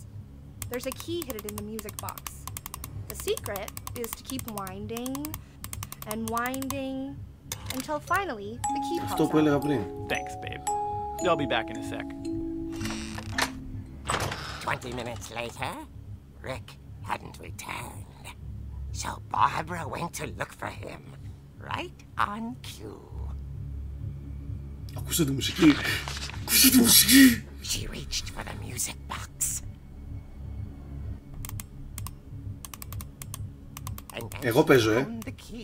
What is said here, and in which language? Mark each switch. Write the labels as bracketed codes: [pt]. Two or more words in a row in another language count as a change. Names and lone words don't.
[en] There's a key hidden in the music box. The secret is to keep winding and winding until finally the key pops out. Thanks, babe. I'll be back in a sec. 20 minutes later, Rick hadn't returned. So Barbara went to look for him, right on cue. [el] Ακούσε τη μουσική. Ακούσε τη μουσική. [en] She reached for the music box. [el] Εγώ παίζω, [en] The key.